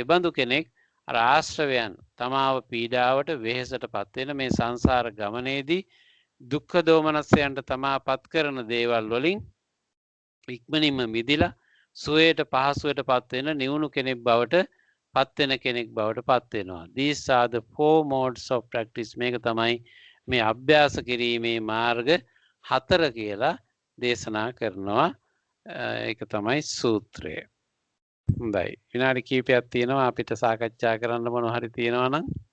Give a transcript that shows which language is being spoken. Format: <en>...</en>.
<si>ඒ බඳු කෙනෙක් අර ආශ්‍රවයන් තමාව පීඩාවට වෙහෙසටපත් වෙන මේ සංසාර ගමනේදී දුක්ඛ දෝමනස්යන්ට තමාපත් කරන දේවල් වලින් ඉක්මනින්ම මිදිලා සුවයට පහසුවටපත් වෙන නිවුණු කෙනෙක් බවට පත් වෙන කෙනෙක් බවට පත් වෙනවා.</si> <en>These are the 4 modes of practice.</en> <si>මේක තමයි මේ අභ්‍යාස කිරීමේ මාර්ග 4 කියලා දේශනා කරනවා. ඒක තමයි සූත්‍රය. හොඳයි. විනාඩි කිහිපයක් තියෙනවා අපිට සාකච්ඡා කරන්න මොන හරි තියෙනවා නම්.</si>